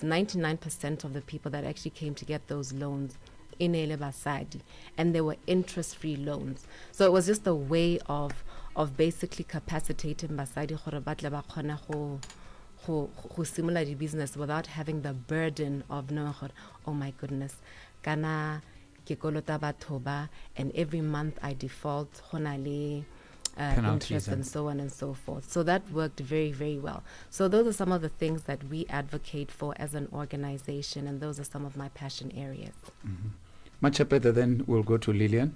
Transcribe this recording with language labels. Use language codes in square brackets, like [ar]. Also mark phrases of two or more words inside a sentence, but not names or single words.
[en] 99% of the people that actually came to get those loans in Basadi, and they were interest-free loans. So it was just a way of basically capacitating Basadi who similar to business without having the burden of knowing, oh my goodness, [tn] kana ke kolota batho ba, [en] and every month I default interest and so on and so forth. So that worked very, very well. So those are some of the things that we advocate for as an organization, and those are some of my passion areas. Much better. Then we'll go to Lillian.